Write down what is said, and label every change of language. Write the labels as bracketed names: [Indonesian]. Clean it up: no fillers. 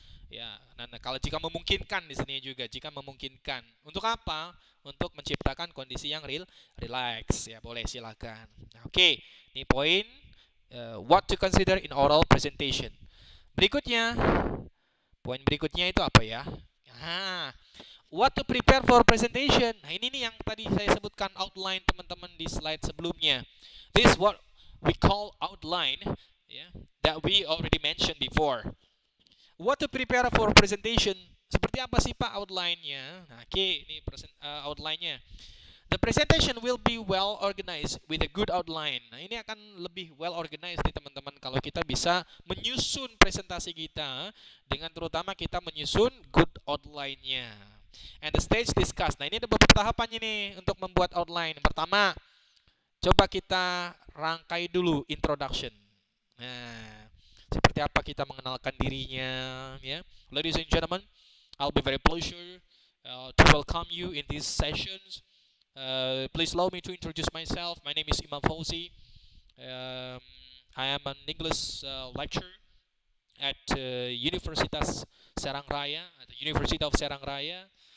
[Indonesian] Ya, nah kalau jika memungkinkan di sini juga, jika memungkinkan. Untuk apa? Untuk menciptakan kondisi yang relax ya, boleh silakan. Nah, oke, ini poin [English] what to consider in oral presentation. [Indonesian] Berikutnya, poin berikutnya itu apa ya? Nah, [English] what to prepare for presentation. [Indonesian] Nah, ini nih yang tadi saya sebutkan outline teman-teman di slide sebelumnya. [English] This what we call outline, yeah, that we already mentioned before. What to prepare for presentation? [Indonesian] Seperti apa sih Pak outline-nya? Nah, oke, ini outline-nya. [English] The presentation will be well organized with a good outline. [Indonesian] Nah, ini akan lebih well organized nih teman-teman kalau kita bisa menyusun presentasi kita dengan terutama kita menyusun good outline-nya. [English] And the stage discuss. [Indonesian] Nah, ini ada beberapa tahapannya nih untuk membuat outline. Pertama, coba kita rangkai dulu introduction. Nah, seperti apa kita mengenalkan dirinya, ya. [English] Ladies and gentlemen, I'll be very pleasure to welcome you in these sessions. Please allow me to introduce myself. My name is Imam Fauzi. I am an English lecturer at Universitas Serang Raya, at the University of Serang Raya.